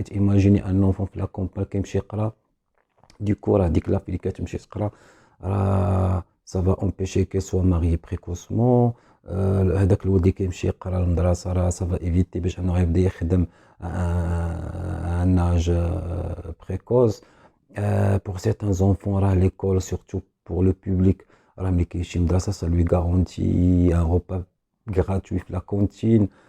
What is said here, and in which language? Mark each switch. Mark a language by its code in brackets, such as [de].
[fr] حيت imaginez un enfant في la campagne كيمشي يقرا، du coup راه ديك لا اللي كتمشي تقرا راه ça va empêcher qu'elle soit mariée précocement. [ar] هذاك الولد اللي كيمشي يقرا للمدرسة راه ça va éviter باش انه غيبدا يخدم à un âge précoce. [fr] Pour certains enfants راه l'école surtout pour le public راه ملي كيمشي للمدرسة ça lui garantit un repas gratuit في la cantine.